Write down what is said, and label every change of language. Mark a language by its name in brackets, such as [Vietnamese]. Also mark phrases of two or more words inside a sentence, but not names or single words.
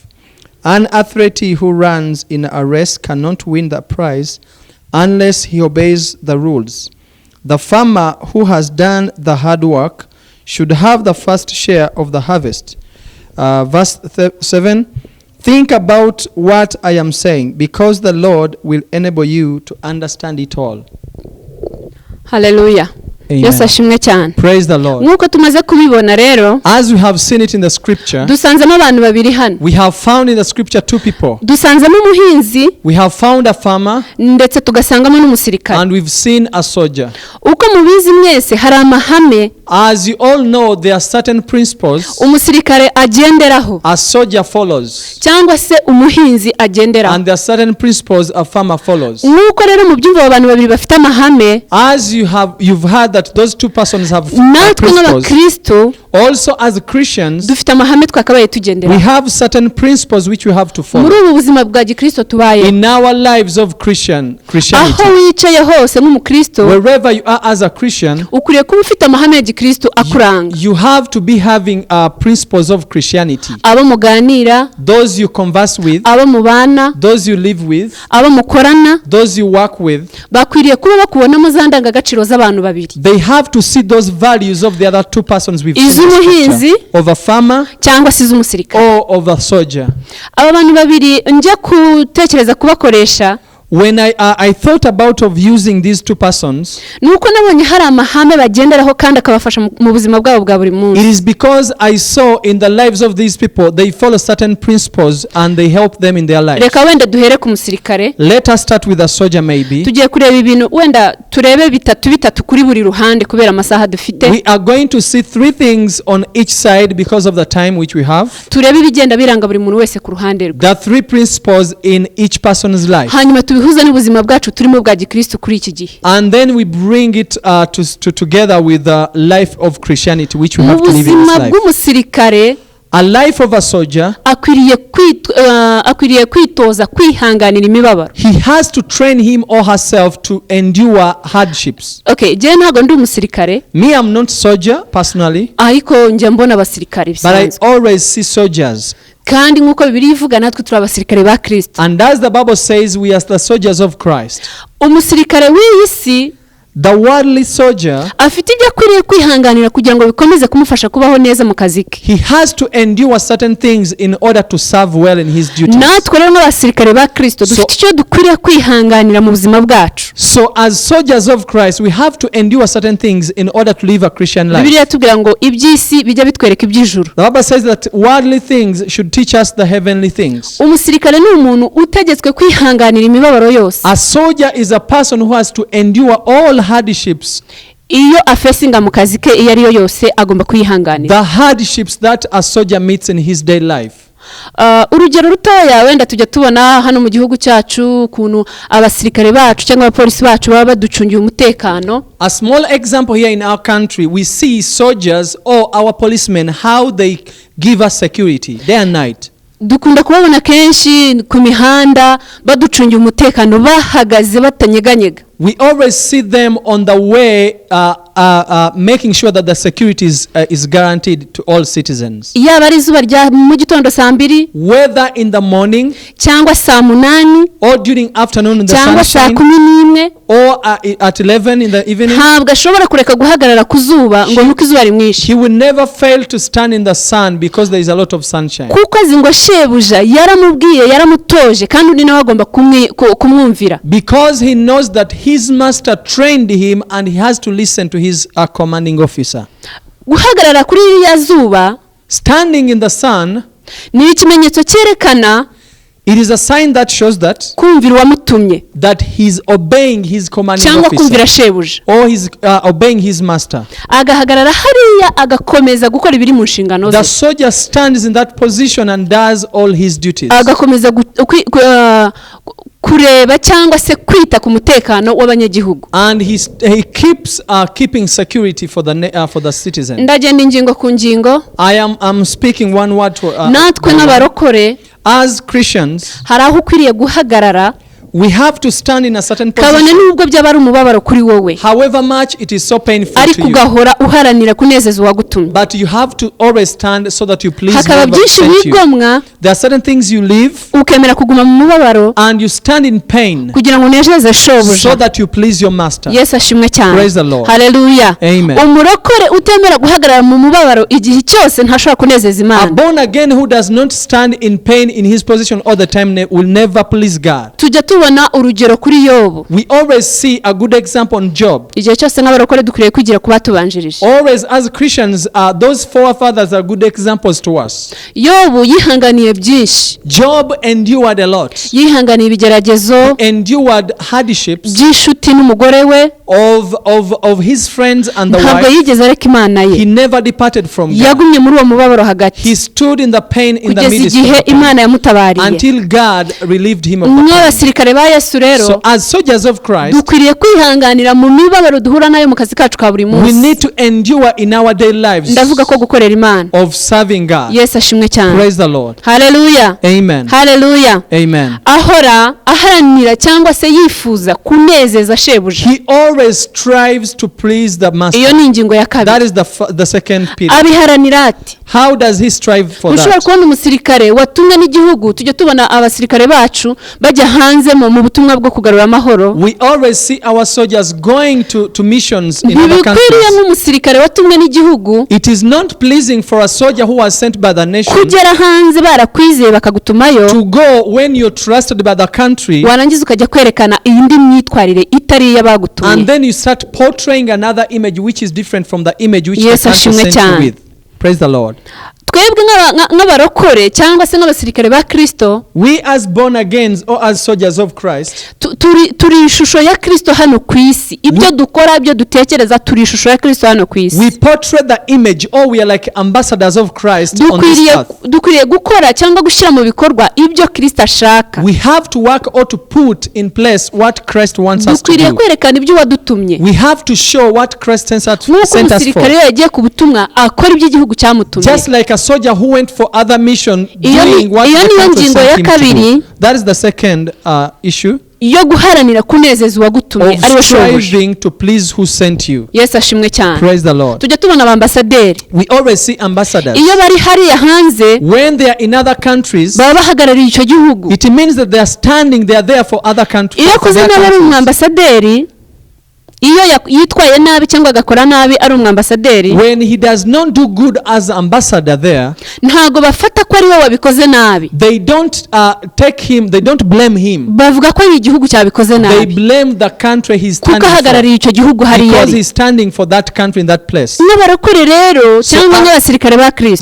[English] An athlete who runs in a race cannot win the prize unless he obeys the rules. The farmer who has done the hard work should have the first share of the harvest. Verse 7, think about what I am saying, because the Lord will enable you to understand it all. Hallelujah. Amen. [Kinyarwanda] Yesu ashimwe cyane. [English] Praise the Lord. [Kinyarwanda] Nk'uko tumaze kubibona rero, [English] As we have seen it in the scripture, [Kinyarwanda] dusanzemo abantu babiri hano. [English] we have found in the scripture two people. [Kinyarwanda] Dusanzemo umuhinzi [English] We have found a farmer, [Kinyarwanda] ndetse tugasangamo n'umusirikare. [English] and we've seen a soldier. [Kinyarwanda] Uko mubizi mwese hari amahame [English] As you all know, there are certain principles [Kinyarwanda] umusirikare agenderaho [English] a soldier follows, [Kinyarwanda] cyangwa se umuhinzi agenderaho. [English] and there are certain principles a farmer follows. [Kinyarwanda] Nuko rero mu byumva abantu babiri bafite amahame, [English] As you've heard that those two persons have [Kinyarwanda] natwe [English] principles. [Kinyarwanda] nk'abakristo [English] Also, as Christians, [Kinyarwanda] dufite amahame twakabaye [English] we [Kinyarwanda] tugenderaho [English] have certain principles which we have to [Kinyarwanda] muri [English] follow [Kinyarwanda] ubu buzima bwa gikristo tubaye. [English] in our lives of Christianity. [Kinyarwanda] Aho wicaye hose nk'umukristo [English] Wherever you are as a Christian, [Kinyarwanda] ukwiriye kuba ufite amahame ya gikristo akuranga. [English] you have to be having principles of Christianity. [Kinyarwanda] Abo muganira, [English] Those you converse with, [Kinyarwanda] abo mubana, [English] those you live with, [Kinyarwanda] abo mukorana, [English] those you work with, [Kinyarwanda] bakwiriye kuba bakubonamo za ndangagaciro z'abantu babiri, [English] they have to see those values of the other two persons we've seen in the [Kinyarwanda] iz'umuhinzi [English] scripture, of a farmer [Kinyarwanda] cyangwa se iz'umusirikare. [English] or of a soldier. [Kinyarwanda] Aba bantu babiri njya gutekereza kubakoresha, [English] When I thought about of using these two persons, [Kinyarwanda] nuko nabonye hari amahame bagenderaho kandi akabafasha mu buzima bwabo bwa buri [English] it [Kinyarwanda] munsi. [English] is because I saw in the lives of these people, they follow certain principles and they help them in their lives. [Kinyarwanda] Reka wenda duhere ku musirikare, [English] Let us start with a soldier maybe. [Kinyarwanda] tugiye kureba ibintu wenda turebe bitatu kuri buri ruhande kubera amasaha dufite. [English] We are going to see three things on each side because of the time which we have. [Kinyarwanda] Turebe ibigenda biranga buri muntu wese ku ruhande rwe. [English] There are three principles in each person's life. [Kinyarwanda] Hanyuma tubihuza n'ubuzima bwacu turimo bwa gikristo kuri iki gihe. [English] And then we bring it together with the life of Christianity which we have to live in this [Kinyarwanda] Ubuzima [English] life. [Kinyarwanda] bw'umusirikare [English] A life of a soldier, [Kinyarwanda] akwiriye kwitoza kwihanganira imibabaro. [English] he has to train him or herself to endure hardships. [Kinyarwanda] Okay, je ntago ndi umusirikare, [English] Me, I'm not soldier personally, [Kinyarwanda] ariko njya mbona abasirikare [English] but I [Kinyarwanda] bisanzwe. [English] always see soldiers. [Kinyarwanda] Kandi nk'uko Bibiliya ivuga natwe turi abasirikare ba Kristo. [English] And as the Bible says, we are the soldiers of Christ. [Kinyarwanda] Umusirikare w'iyi si [English] The worldly soldier, [Kinyarwanda] afite ibyo akwiriye kwihanganira kugira ngo bikomeze kumufasha kubaho neza mu kazi ke. [English] he has to endure certain things in order to serve well in his duties. [Kinyarwanda] natwe rero nk'abasirikare ba Kristo dufite icyo dukwiriye kwihanganira mu buzima bwacu. [English] So as soldiers of Christ, we have to endure certain things in order to live a Christian life. [Kinyarwanda] Bibiliya tubwira ngo iby'isi bijya bitwereka iby'ijuru. [English] The Bible says that worldly things should teach us the heavenly things. [Kinyarwanda] Umusirikare ni umuntu utegetswe kwihanganira imibabaro yose. [English] A soldier is a person who has to endure all hardships. [Kinyarwanda] Iyo afesinga mu kazi ke iyo ariyo yose agomba kwihanganira. [English] The hardships that a soldier meets in his daily life. [Kinyarwanda] Urugero rutoya wenda tujya tubona hano mu gihugu cyacu ukuntu abasirikare bacu cyangwa abapolisi bacu baba baducungiye umutekano. [English] A small example here in our country, we see soldiers or our policemen how they give us security day and night. [Kinyarwanda] Dukunda kubabona kenshi ku mihanda baducungiye umutekano bahagaze batanyeganyega. [English] We always see them on the way making sure that the security is guaranteed to all citizens. [Kinyarwanda] Yaba ari izuba rya mu gitondo saa 2, [English] whether in the morning [Kinyarwanda] cyangwa saa 8, [English] or during afternoon in the [Kinyarwanda] cyangwa saa [English] sunshine, [Kinyarwanda] 11, [English] or at 11 in the evening. [Kinyarwanda] Ntabwo ashobora kureka guhagarara ku zuba ngo nuko izuba rimwishe. [English] He will never fail to stand in the sun because there is a lot of sunshine. [Kinyarwanda] Kuko azi ngo shebuja yaramubwiye yaramutoje kandi undi nawe agomba kumwumvira. [English] Because he knows that his master trained him and he has to listen to his commanding officer. [Kinyarwanda] Guhagarara kuri iriya zuba, [English] standing in the sun, [Kinyarwanda] ni ikimenyetso cyerekana [English] it is a sign that shows that [Kinyarwanda] kumvira uwamutumye, [English] that he's obeying his commanding [Kinyarwanda] cyangwa kumvira [English] officer, [Kinyarwanda] shebuja, [English] or he's obeying his master. [Kinyarwanda] Agahagarara hariya agakomeza gukora ibiri mu nshingano [English] The [Kinyarwanda] ze. [English] soldier stands in that position and does all his duties. [Kinyarwanda] Agakomeza kureba cyangwa se kwita ku mutekano w'abanyagihugu. [English] And he keeps keeping security for the citizen. [Kinyarwanda] Ndagenda ingingo ku ngingo. [English] I'm speaking one word to [Kinyarwanda] natwe nk'abarokore, [English] as Christians, [Kinyarwanda] hari aho ukwiriye guhagarara, [English] we have to stand in a certain [Kinyarwanda] kabone [English] position. [Kinyarwanda] nubwo byaba ari umubabaro kuri wowe, [English] However much it is so painful [Kinyarwanda] ariko [English] to you, [Kinyarwanda] ugahora uharanira kunezeza uwagutumye. [English] but you have to always stand so that you please [Kinyarwanda] Hakaba [English] whoever [Kinyarwanda] byinshi [English] sent you. [Kinyarwanda] wigomwa, [English] There are certain things you live [Kinyarwanda] ukemera kuguma mu mubabaro [English] and you stand in pain [Kinyarwanda] kugira ngo unezeze [English] so [Kinyarwanda] shobuja. [English] that you please your master. [Kinyarwanda] Yesu ashimwe cyane. [English] Praise the Lord. [Kinyarwanda] Haleluya. [English] Amen. [Kinyarwanda] Umurokore utemera guhagarara mu mubabaro igihe cyose ntashobora kunezeza [English] A [Kinyarwanda] Imana. [English] born again who does not stand in pain in his position all the time will never please God. [Kinyarwanda] Tujya tubona urugero kuri Yobu. [English] We always see a good example on Job. [Kinyarwanda] Igihe cyose nk'abarokore dukwiriye kwigira ku batubanjirije. [English] Always as Christians, those forefathers are good examples to us. [Kinyarwanda] Yobu yihanganiye byinshi. [English] Job endured a lot. [Kinyarwanda] Yihanganiye ibigeragezo [English] Endured hardships [Kinyarwanda] by'inshuti n'umugore we. [English] of his friends and the [Kinyarwanda] Ntabwo [English] wife. [Kinyarwanda] yigeze areka Imana [English] He [Kinyarwanda] ye. [English] never departed from God. [Kinyarwanda] Yagumye muri uwo mubabaro hagati [English] He stood in the pain in the [Kinyarwanda] kugeza [English] midst [Kinyarwanda] igihe [English] of the pain, [Kinyarwanda] Imana yamutabariye. [English] until God relieved him of the pain. [Kinyarwanda] Nk'abasirikare ba Yesu rero, [English] So as soldiers of Christ, [Kinyarwanda] dukwiriye kwihanganira mu mibabaro duhura nayo mu kazi kacu ka buri [English] we [Kinyarwanda] munsi. [English] need to endure in our daily lives [Kinyarwanda] Ndavuga ko gukorera Imana. [English] of serving God. [Kinyarwanda] Yesu ashimwe cyane. [English] Praise the Lord. [Kinyarwanda] Haleluya. [English] Amen. [Kinyarwanda] Haleluya. [English] Amen. [Kinyarwanda] Ahora aharanira cyangwa se yifuza kunezeza shebuja. [English] He always strives to please the [Kinyarwanda] Iyo [English] master. [Kinyarwanda] ni ingingo ya [English] That [Kinyarwanda] kabiri. [English] is the second pillar. [Kinyarwanda] Abiharanira ati, [English] How does he strive for [Kinyarwanda] ushobora [English] that? [Kinyarwanda] kubona umusirikare watumwe n'igihugu, tujya tubona abasirikare bacu bajya hanze mu butumwa bwo kugarura amahoro. [English] We always see our soldiers going to missions in other [Kinyarwanda] Ntibikwiriye [English] countries. [Kinyarwanda] nk'umusirikare watumwe n'igihugu [English] It is not pleasing for a soldier who was sent by the nation [Kinyarwanda] kugera hanze barakwizeye bakagutumayo, [English] to go when you're trusted by the country, [Kinyarwanda] warangiza ukajya kwerekana iyindi myitwarire itari iy'abagutumye. [English] and then you start portraying another image which is different from the image which [Kinyarwanda] Yes, [English] the country [Kinyarwanda] ashimwe [English] sent you [Kinyarwanda] cyane. [English] with. Praise the Lord. [Kinyarwanda] Twebwe nk'abarokore cyangwa se nk'abasirikare ba Kristo, [English] We as born again or as soldiers of Christ, [Kinyarwanda] turi ishusho ya Kristo hano ku isi. Ibyo dukora, ibyo dutekereza, turi ishusho ya Kristo hano ku isi. [English] we portray the image, or we are like ambassadors of Christ on this earth. [Kinyarwanda] Dukwiriye gukora cyangwa gushyira mu bikorwa ibyo Kristo ashaka. [English] We have to work or to put in place what Christ wants us to [Kinyarwanda] Dukwiriye [English] do. [Kinyarwanda] kwerekana ibyo wadutumye. [English] We have to show what Christ sent us [Kinyarwanda] Nk'uko [English] for. [Kinyarwanda] umusirikare iyo yagiye ku butumwa akora ibyo igihugu cyamutumye. [English] Just like a soldier who went for other mission [Kinyarwanda] Iyo ni- [English] doing what [Kinyarwanda] iyo [English] the [Kinyarwanda] niyo [English] country [Kinyarwanda] ngingo [English] sent [Kinyarwanda] ya [English] him to [Kinyarwanda] kabiri. [English] do. That is the second issue [Kinyarwanda] Iyo guharanira kunezeza uwagutumye [English] of [Kinyarwanda] ariwe shobuja. [English] striving to please who sent you. [Kinyarwanda] Yesu ashimwe cyane. [English] Praise the Lord. [Kinyarwanda] Tujya tubona abambasaderi. [English] We always see ambassadors. [Kinyarwanda] Iyo bari hariya hanze [English] When they are in other countries, [Kinyarwanda] baba bahagarariye icyo gihugu. [English] it means that they are standing, they are there for other countries. [Kinyarwanda] Iyo [English] for [Kinyarwanda] akoze [English] their [Kinyarwanda] nabi ari [English] countries. [Kinyarwanda] umwambasaderi, iyo yitwaye nabi cyangwa agakora nabi ari umwambasaderi, [English] when he does not do good as ambassador there, [Kinyarwanda] ntago bafata ko ari we wabikoze nabi. [English] they don't take him, they don't blame him. [Kinyarwanda] Bavuga ko ari igihugu cyabikoze [English] They [Kinyarwanda] nabi. [English] blame the country he's [Kinyarwanda] Kuko [English] standing [Kinyarwanda] ahagarariye icyo gihugu [English] for, [Kinyarwanda] hariya [English] because [Kinyarwanda] ari. [English] he's standing for that country in that place. [Kinyarwanda] N'abarokore rero cyangwa nk'abasirikare ba Kristo,